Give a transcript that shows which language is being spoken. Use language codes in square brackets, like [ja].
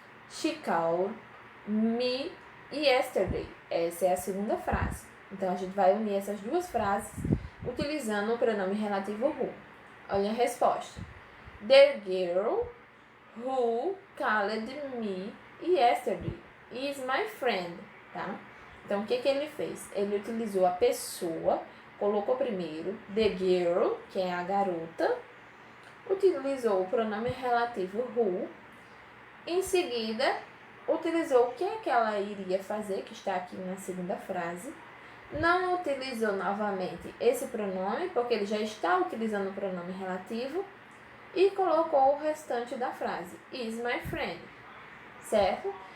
[en] She called me yesterday. [pt] Essa é a segunda frase. Então, a gente vai unir essas duas frases utilizando o pronome relativo who. Olha a resposta. [en] The girl who called me yesterday is my friend, tá? [pt] Então, o que ele fez? Ele utilizou a pessoa, colocou primeiro [en] the girl, [pt] que é a garota, utilizou o pronome relativo who, em seguida, utilizou o que é que ela iria fazer, que está aqui na segunda frase, não utilizou novamente esse pronome, porque ele já está utilizando o pronome relativo, e colocou o restante da frase, [en] is my friend, [pt] certo?